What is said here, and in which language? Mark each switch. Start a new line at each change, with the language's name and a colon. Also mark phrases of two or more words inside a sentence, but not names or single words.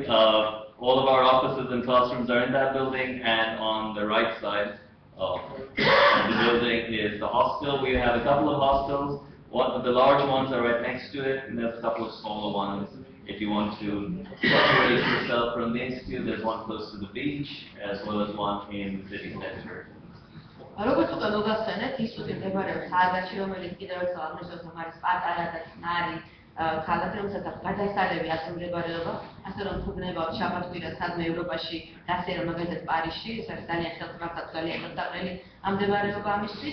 English: All of our offices and classrooms are in that building, and on the right side of the building is the hostel. We have a couple of hostels. One of the large ones are right next to it, and there's a couple of smaller ones. If you want to separate yourself from the institute, there's one close to the beach, as well as one in the city center.
Georgian: როგორც უკვე მოგახსენეთ, ინსტიტუტი მდებარეობს სააგარში, რომელიც კიდევ ერთხელ აღნიშნავს, რომ არის პატარა და ნარი ქალაქი, რომელსაც აქვს გადასარევი ადგილმდებარეობა, ასე რომ თუ გნებავთ შაბათ-კვირას სადმე ევროპაში, ასე რომ მაგალითად პარიზში, ეს არის ძალიან ხელსაყრელი, ძალიან ხელსაყრელი ამ მდებარეობა ამისთვის.